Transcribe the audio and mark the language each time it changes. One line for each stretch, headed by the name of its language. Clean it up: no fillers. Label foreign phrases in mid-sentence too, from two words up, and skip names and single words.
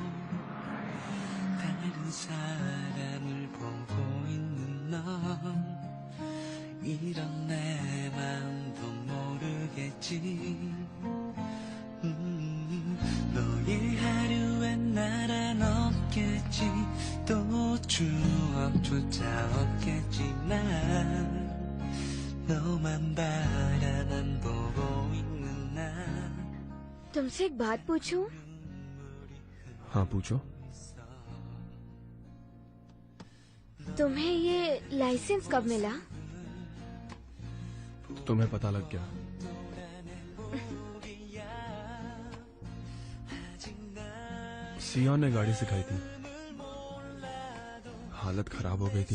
Korean: 다른 사람을 보고 있는 넌 이런 내 마음도 모르겠지. 너의 하루엔 나란 없겠지. 또 추억조차 없겠지만 너만 바라만 보고 있는
Hindi: तुमसे एक बात पूछूं? हाँ पूछो। तुम्हें ये लाइसेंस कब मिला? तुम्हें पता लग गया? सियोन ने गाड़ी सिखाई थी, हालत खराब हो गई थी।